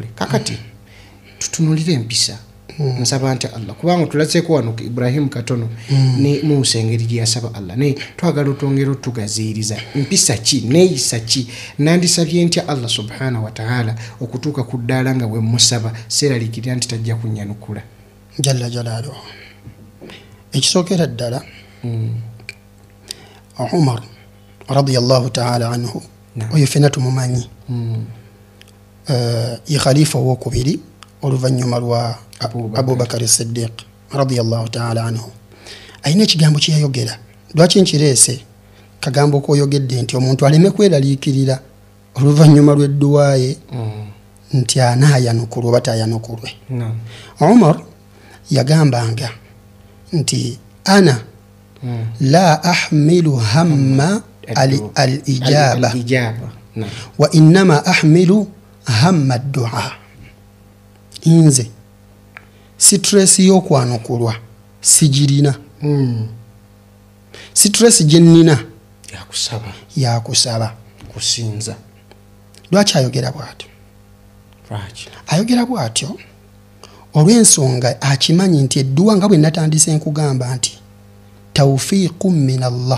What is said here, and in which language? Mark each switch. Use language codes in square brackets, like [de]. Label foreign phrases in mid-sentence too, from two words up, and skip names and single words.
[lg] Kakati tutunulire empisa nsaba nti Allah kubanga tulatseko wano Ibrahim katono ne Musa engeri gye yasaba Allah naye twagala otwongera otugaziiriza mpisa ki neeyisa ki nandisabye ntya Allah [ar] سبحانه وتعالى [lg] okutuuka ku ddaala nga bwe musaba seeralikirira nti tajja kunnyanukula [ar] جل جلاله. [lg] Ekisookera ddala Umar [ar] رضي الله تعالى عنه [lg] oyo ffenna tumumanyi ye khalifa owokubiri oluvannyuma lwa Abubakar as-Siddiq [ar] رضي الله تعالى عنه. [lg] Ayina ekigambo kye yayogera lwaki nkireese kagambo koyogedde nti omuntu aleme kweraliikirira oluvannyuma lw'edduwa ye nti anaayanukulwa oba taayanukulwe. Umar yagambanga nti [ar] أنا لا أحمل هم الإجابة وإنما أحمل هم الدعاء. [lg] Inze stress y'okwanukulwa sigirina stress gye nnina yakusaba kusinza. Lwaki ayogera bw'atyo? Ayogera bw'atyo olw'ensonga akimanyi nti edduwa nga bwe natandise nkugamba nti [ar] توفيق من الله.